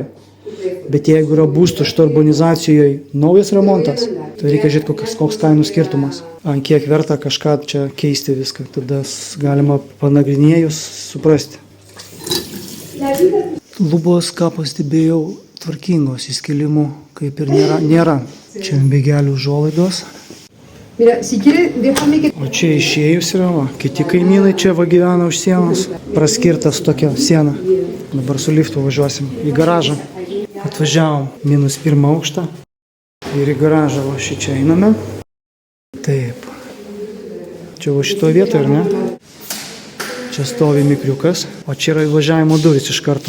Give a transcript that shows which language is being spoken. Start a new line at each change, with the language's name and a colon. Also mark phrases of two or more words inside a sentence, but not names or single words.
Lithuanian: Bet jeigu yra būstų šito urbanizacijoje naujas remontas, tai reikia žiūrėti, koks kainų skirtumas. Ant kiek verta kažką čia keisti viską, tada galima panagrinėjus suprasti. Lubos, ką pastebėjau, tvarkingos, įskilimų kaip ir nėra. Čia bėgelių užuolaidos.
Spanish: Mira, si quiere, déjame que...
Lithuanian: O čia išėjus yra, va, kiti kaimynai čia va gyvena už sienos, praskirtas tokia siena. Dabar su liftu važiuosim į garažą. Atvažiavom -1 aukštą ir į garažą va šičia einame. Taip. Čia va šito vietoje, ar ne? Čia stovi mikriukas, o čia yra įvažiavimo durys iš karto.